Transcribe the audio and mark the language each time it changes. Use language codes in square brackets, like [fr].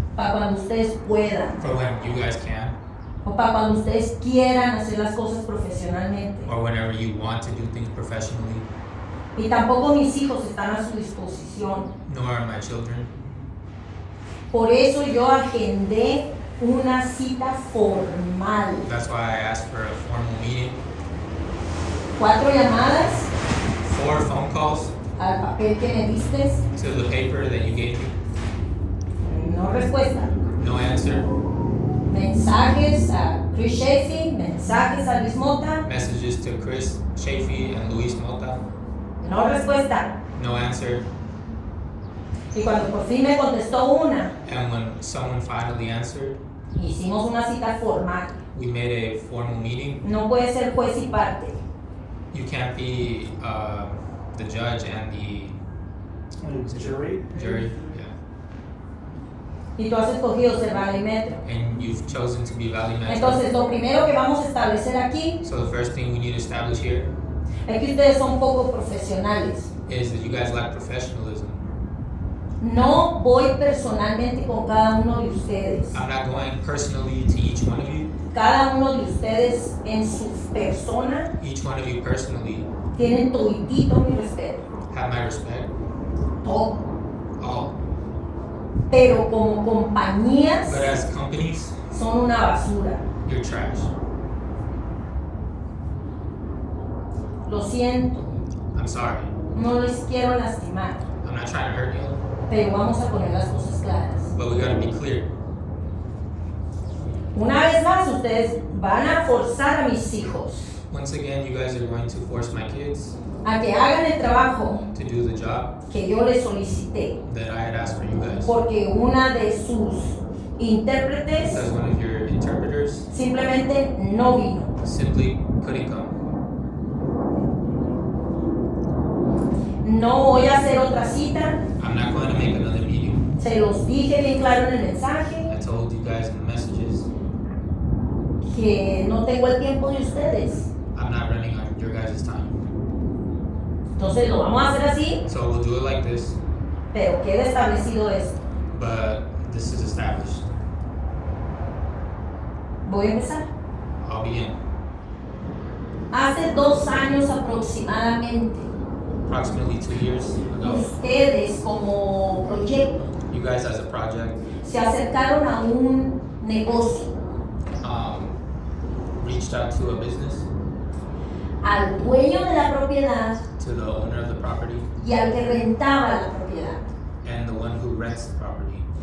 [es] para cuando ustedes puedan [en] for when you guys can [es] o para cuando ustedes quieran hacer las cosas profesionalmente. [en] or whenever you want to do things professionally, [es] Y tampoco mis hijos están a su disposición. [en] nor are my children. [es] Por eso yo agendé una cita formal. [en] That's why I asked for a formal meeting, [es] 4 llamadas [en] 4 phone calls [es] al papel que me diste, [en] to the paper that you gave me, [es] no respuesta. [en] no answer, [es] Mensajes a Chris Sheffield, mensajes a Luis Mota, [en] messages to Chris Chafee and Luis Mota, [es] no respuesta. [en] no answer, [es] Y cuando por fin me contestó una, [en] and when someone finally answered, [es] hicimos una cita formal. [en] we made a formal meeting. [es] No puede ser juez y parte. [en] You can't be the judge and the Jury? jury, yeah. [es] Y tú has escogido ser valímetro. [en] And you've chosen to be Valley Metro. [es] Entonces, lo primero que vamos a establecer aquí [en] So the first thing we need to establish here [es] es que ustedes son poco profesionales. [en] is that you guys lack professionalism. [es] No voy personalmente con cada uno de ustedes. [en] I'm not going personally to each one of you. [es] Cada uno de ustedes en su persona [en] Each one of you personally [es] tienen toditito mi respeto. [en] have my respect. [es] Todo. [en] All. [es] Pero como compañías [en] But as companies, [es] son una basura. [en] you're trash. [es] Lo siento. [en] I'm sorry. [es] No les quiero lastimar. [en] I'm not trying to hurt you. [es] Pero vamos a poner las cosas claras. [en] But we gotta be clear. [es] Una vez más, ustedes van a forzar a mis hijos [en] Once again, you guys are going to force my kids [es] a que hagan el trabajo [en] to do the job [es] que yo les solicité. [en] that I had asked for you guys. [es] Porque una de sus intérpretes [en] Because one of your interpreters [es] simplemente no vino. [en] simply couldn't come. [es] No voy a hacer otra cita. [en] I'm not going to make another meeting. [es] Se los dije bien claro en el mensaje [en] I told you guys in the messages, [es] que no tengo el tiempo de ustedes. [en] I'm not running on your guys' time. [es] Entonces lo vamos a hacer así, [en] So we'll do it like this, [es] pero queda establecido esto. [en] but this is established. [es] Voy a empezar. [en] I'll begin. [es] Hace 2 años aproximadamente, [en] Approximately 2 years ago, [es] ustedes como proyecto [en] you guys as a project [es] se acercaron a un negocio [en] reached reached out to a business, [es] al dueño de la propiedad [en] to the owner of the property, [es] y al que rentaba la propiedad, [en] and the one who rents the property,